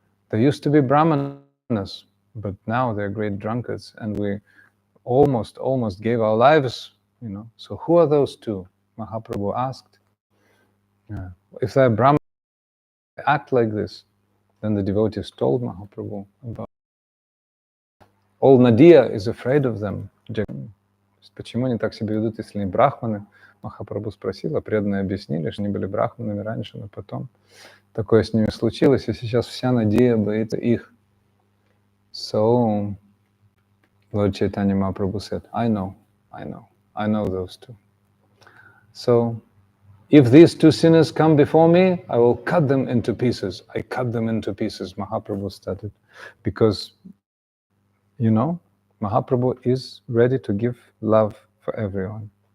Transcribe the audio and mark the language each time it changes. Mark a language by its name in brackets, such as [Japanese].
[English] They used to be brahmanas, but now they're great drunkards, and we almost gave our lives, you know. So who are those two? Mahaprabhu asked. If they're brahmanas, they act like this. Then the devotees told Mahaprabhu about all Nadia is afraid of them. [Russian] Почему они так себя ведут, если они брахманы? Махапрабху спросил, а преданные объяснили, что они были брахманами раньше, но потом такое с ними случилось, и сейчас вся Надия боится их. [English] So, Lord Chaitanya Mahaprabhu said, I know those two. So, if these two sinners come before me, I will cut them into pieces. I cut them into pieces, Mahaprabhu started. Because, you know, Mahaprabhu is ready to give love for everyone.